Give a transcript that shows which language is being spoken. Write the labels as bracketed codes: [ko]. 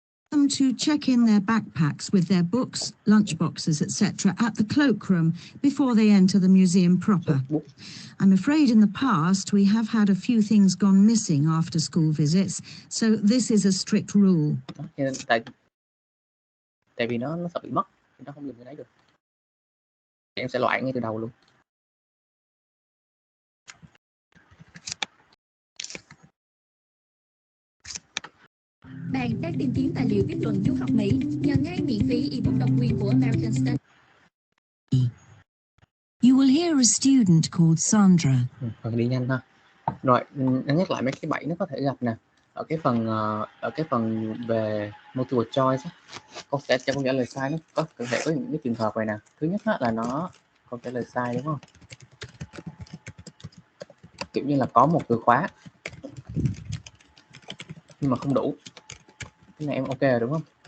[en] Them to check in their backpacks with their books, lunchboxes, etc. at the cloakroom before they enter the museum proper. I'm afraid in the past we have had a few things gone missing after school visits, so this is a strict rule. [vi] Tại vì nó sợ bị mất, nó không dùng cái đấy được. Em sẽ loại ngay từ đầu luôn. Bạn đang tìm kiếm tài liệu viết luận du học Mỹ, nhận ngay miễn phí ebook độc quyền của American Study. [en] You will hear a student called Sandra. [vi] Phần đi nhanh ha. Rồi, anh nhắc lại mấy cái bẫy nó có thể gặp nè. Ở cái phần về multiple choice á, con sẽ cho con trả lời sai, nó có thể có những cái trường hợp này nè. Thứ nhất á, là con trả lời sai đúng không? Kiểu như là có một từ khóa nhưng mà không đủ. Cái này em ok rồi đúng không?